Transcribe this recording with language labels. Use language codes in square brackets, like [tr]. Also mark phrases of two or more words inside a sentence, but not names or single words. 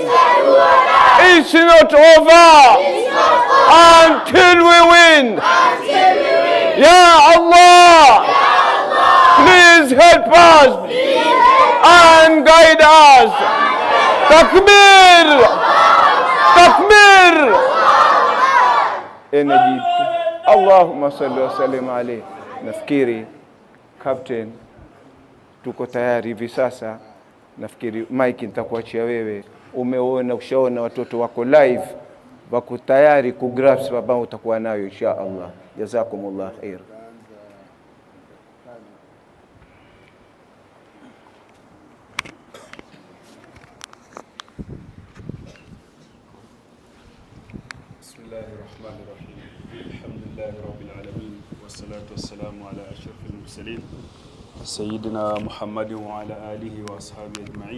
[en] It's not over until we win. Ya Allah, please help us and guide us. [ar] تكبير! تكبير! [en] Energy. [ar] اللهم صل وسلم عليه. [sw] Nafikiri Captain, tuko tayari hivi sasa. Nafikiri Mike nitakuachia wewe. Umeona, ushaona watoto wako live, wako tayari kugrasp ambao utakuwa nayo [ar] إن شاء الله. جزاكم الله خير. بسم الله الرحمن الرحيم. الحمد لله رب العالمين والصلاة والسلام على أشرف المرسلين سيدنا محمد وعلى آله وأصحابه أجمعين.